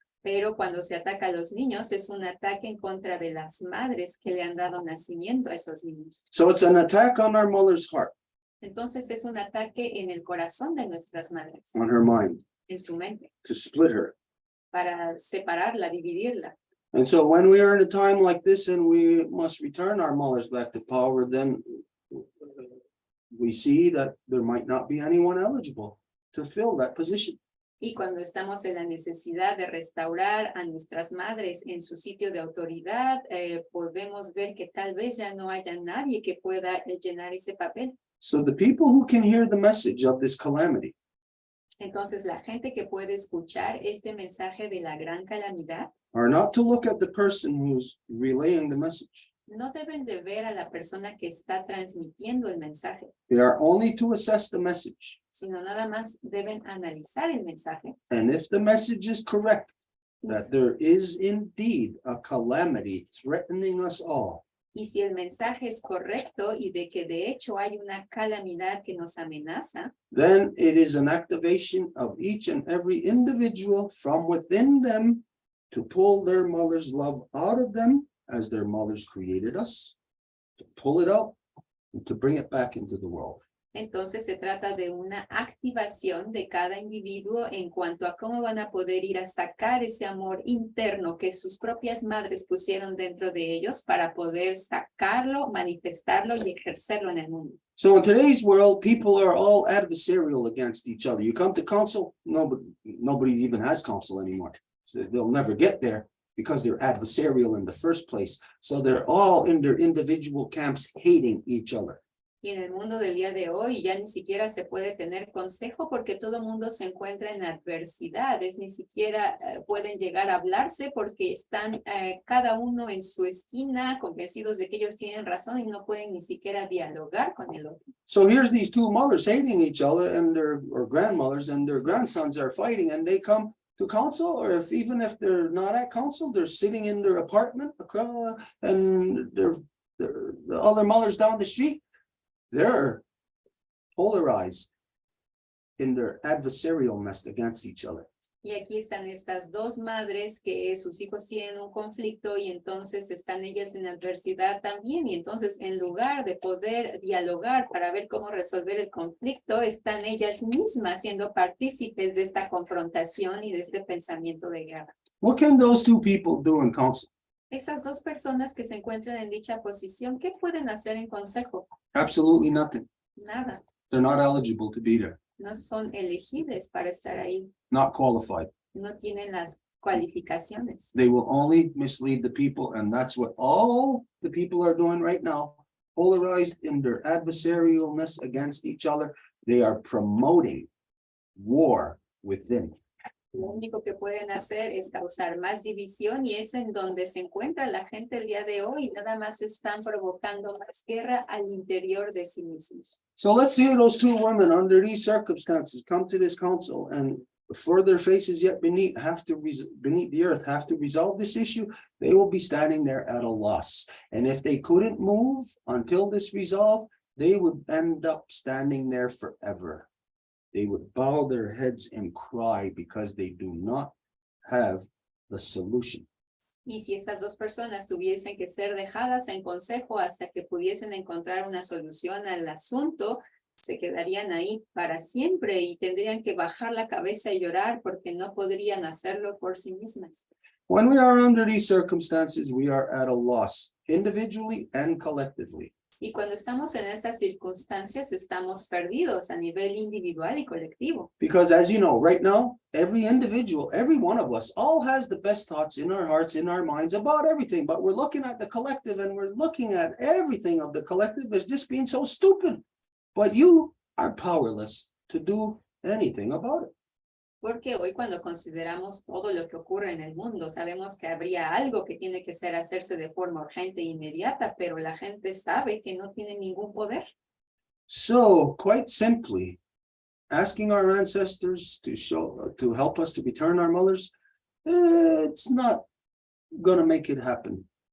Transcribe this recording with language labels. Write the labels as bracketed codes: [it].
[es] Pero cuando se ataca a los niños, es un ataque en contra de las madres que le han dado nacimiento a esos niños. [en] So it's an attack on our mother's heart, [es] Entonces es un ataque en el corazón de nuestras madres, [en] on her mind, [es] en su mente, [en] to split her. [es] para separarla, dividirla. [en] And so when we are in a time like this and we must return our mothers back to power, then we see that there might not be anyone eligible to fill that position. [es] Y cuando estamos en la necesidad de restaurar a nuestras madres en su sitio de autoridad, podemos ver que tal vez ya no haya nadie que pueda llenar ese papel. [en] So the people who can hear the message of this calamity [es] Entonces la gente que puede escuchar este mensaje de la gran calamidad [en] are not to look at the person who's relaying the message, [es] No deben de ver a la persona que está transmitiendo el mensaje, [en] They are only to assess the message. [es] sino nada más deben analizar el mensaje. [en] And if the message is correct, [es] Y [en] that there is indeed a calamity threatening us all, [es] Y si el mensaje es correcto y de que de hecho hay una calamidad que nos amenaza, [en] then it is an activation of each and every individual from within them to pull their mother's love out of them as their mothers created us, to pull it out and to bring it back into the world. [es] entonces se trata de una activación de cada individuo en cuanto a cómo van a poder ir a sacar ese amor interno que sus propias madres pusieron dentro de ellos para poder sacarlo, manifestarlo y ejercerlo en el mundo. [en] So in today's world, people are all adversarial against each other. You come to council, nobody even has council anymore. So they'll never get there because they're adversarial in the first place. So they're all in their individual camps hating each other. [es] Y en el mundo del día de hoy ya ni siquiera se puede tener consejo porque todo el mundo se encuentra en adversidades, ni siquiera pueden llegar a hablarse porque están cada uno en su esquina convencidos de que ellos tienen razón y no pueden ni siquiera dialogar con el otro. [en] So here's these two mothers hating each other and or grandmothers and their grandsons are fighting and they come to council, or even if they're not at council, they're sitting in their apartment and the other mothers down the street. They're polarized in their adversarialness against each other. [es] Y aquí están estas dos madres que sus hijos tienen un conflicto y entonces están ellas en adversidad también. Y entonces en lugar de poder dialogar para ver cómo resolver el conflicto, están ellas mismas siendo partícipes de esta confrontación y de este pensamiento de guerra. [en] What can those two people do in council? [es] Esas dos personas que se encuentran en dicha posición, ¿qué pueden hacer en consejo? [en] Absolutely nothing. [es] Nada. [en] They're not eligible to be there, [es] No son elegibles para estar ahí. [en] not qualified. [es] No tienen las cualificaciones. [en] They will only mislead the people, and that's what all the people are doing right now, polarized in their adversarialness against each other. They are promoting war within. [es] Lo único que pueden hacer es causar más división y es en donde se encuentra la gente el día de hoy. Nada más están provocando más guerra al interior de sí mismos. [en] So let's see those two women under these circumstances come to this council and before their faces yet beneath the earth have to resolve this issue. They will be standing there at a loss. And if they couldn't move until this resolved, they would end up standing there forever. They would bow their heads and cry because they do not have the solution. [es] Y si estas dos personas tuviesen que ser dejadas en consejo hasta que pudiesen encontrar una solución al asunto, se quedarían ahí para siempre y tendrían que bajar la cabeza y llorar porque no podrían hacerlo por sí mismas. [en] When we are under these circumstances, we are at a loss, individually and collectively. [es] Y cuando estamos en esas circunstancias, estamos perdidos a nivel individual y colectivo. [en] Because as you know, right now, every individual, every one of us, all has the best thoughts in our hearts, in our minds about everything. But we're looking at the collective and we're looking at everything of the collective as just being so stupid. But you are powerless to do anything about it. [es] Porque hoy cuando consideramos todo lo que ocurre en el mundo, sabemos que habría algo que tiene que hacerse de forma urgente e inmediata, pero la gente sabe que no tiene ningún poder. [en] So, quite simply, asking our ancestors to help us to return our mothers, it's not going to make it happen.